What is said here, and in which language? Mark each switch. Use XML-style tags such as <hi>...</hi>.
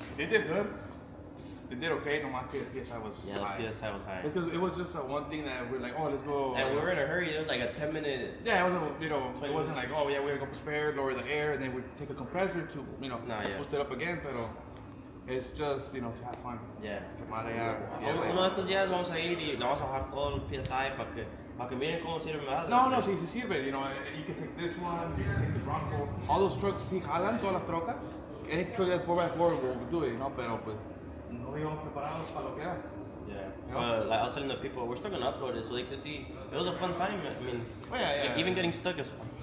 <en>They did good. They did okay.</en> <es>No más que</es> <en>the PSI was high. The PSI was high. It's because it was just one thing that we're like, oh, let's go. And we were in a hurry. It was like a 10-minute. Yeah, it wasn't, it wasn't like, oh, yeah, we're gonna go prepare, lower the air, and then we take a compressor to, boost it up again. Pero it's just, to have fun. Yeah.</en> <es>Uno de estos días vamos a ir y le vamos a bajar todo el PSI para que miren cómo sirve más. No, si sirve.</es> <en>You can take this one, you can take the Bronco. All those trucks,</en> <es>si jalan todas las trocas.</es> <en>Any truck that's 4x4 will do it,</en> <es>Pero pues, no íbamos preparados para lo que era.</es> <en>Yeah. But like I was telling the people, we're still gonna upload it so they can see. It was a fun time. I mean, even getting stuck is fun.</en>